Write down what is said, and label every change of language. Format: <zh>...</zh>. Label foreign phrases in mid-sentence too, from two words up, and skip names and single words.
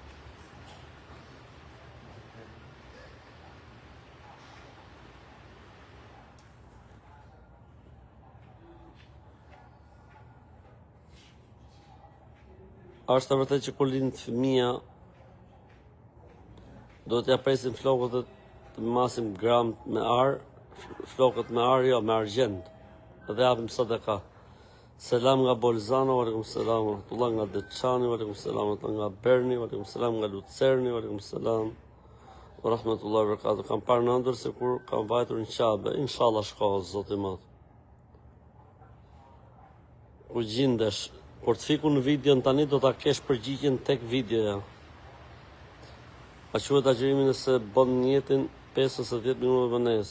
<sq>A është e vërtetë që kur lind fëmia do t'ja presim flokët të masim gram me ar, flokët me ar, jo, me argjend. Dhe japim sadaka. Selam nga Bolzano,</sq> <ar>وعليكم السلام ورحمة الله,</ar> <sq>nga Deçani,</sq> <ar>وعليكم السلام</ar> <sq>nga Berni,</sq> <ar>وعليكم السلام</ar> <sq>nga Lucerni,</sq> <ar>وعليكم السلام ورحمة الله وبركاته.</ar> <sq>Kam parë në ëndër se kur kam vajtur në Qabe, inshallah shkohet, Zoti i Madh. Ku gjindesh, kur të fiku në videon tani do ta kesh përgjigjen tek videoja. A quhet agjërimi nëse bën njetin 5 ose 10 minuta vonesë.</sq>